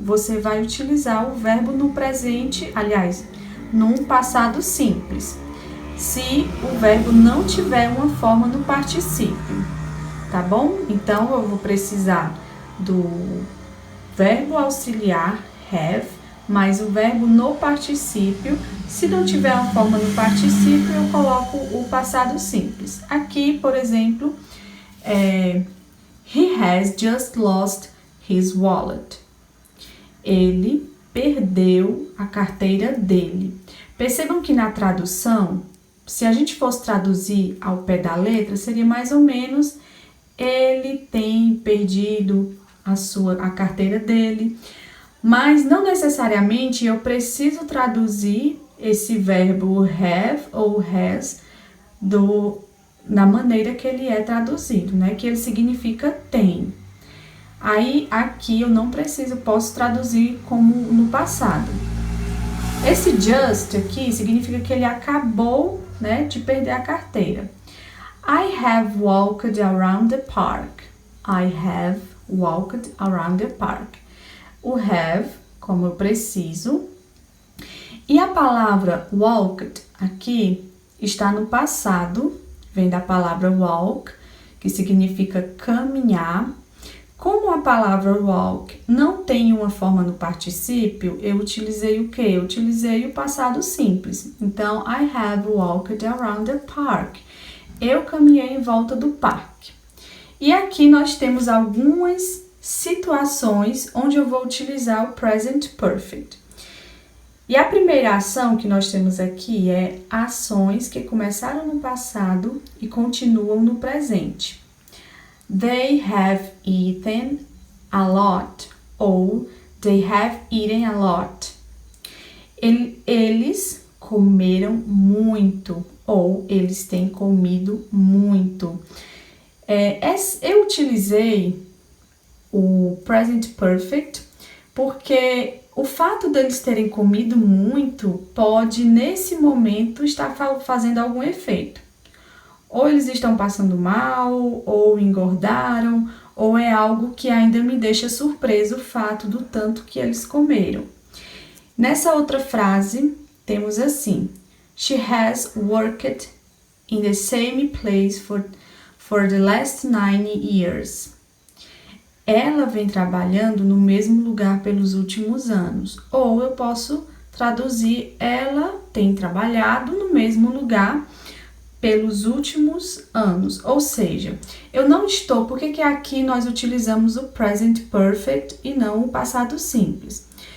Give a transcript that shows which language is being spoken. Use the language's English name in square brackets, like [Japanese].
[Portuguese] Você vai utilizar o verbo no presente, aliás, num passado simples, se o verbo não tiver uma forma no particípio, tá bom? Então, eu vou precisar do verbo auxiliar, have, mais o verbo no particípio. Se não tiver uma forma no particípio, eu coloco o passado simples. Aqui, por exemplo, [English] he has just lost his wallet. [Portuguese] Ele perdeu a carteira dele. Percebam que na tradução se a gente fosse traduzir ao pé da letra, seria mais ou menos: ele tem perdido a carteira dele. Mas não necessariamente eu preciso traduzir esse verbo have ou has na maneira que ele é traduzido, né? Que ele significa tem. Aí, aqui eu não preciso, posso traduzir como no passado. Esse just aqui significa que ele acabou, né, de perder a carteira. [English] I have walked around the park. I have walked around the park. [Portuguese] O have, como eu preciso. E a palavra walked aqui está no passado, vem da palavra walk, que significa caminhar. Como a palavra walk não tem uma forma no particípio, eu utilizei o quê? Eu utilizei o passado simples. Então, [English] I have walked around the park. [Portuguese] Eu caminhei em volta do parque. E aqui nós temos algumas situações onde eu vou utilizar o present perfect. E a primeira ação que nós temos aqui é ações que começaram no passado e continuam no presente. [English] They have eaten a lot, [Portuguese] ou [English] they have eaten a lot. [Portuguese] Eles comeram muito, ou eles têm comido muito. Eu utilizei o present perfect porque o fato deles terem comido muito pode, nesse momento, estar fazendo algum efeito. Ou eles estão passando mal, ou engordaram, ou é algo que ainda me deixa surpreso o fato do tanto que eles comeram. Nessa outra frase, temos assim: [English] She has worked in the same place for the last 9 years. [Portuguese] Ela vem trabalhando no mesmo lugar pelos últimos anos. Ou eu posso traduzir: ela tem trabalhado no mesmo lugar pelos últimos anos. Ou seja, eu não estou... Por que aqui nós utilizamos o present perfect e não o passado simples?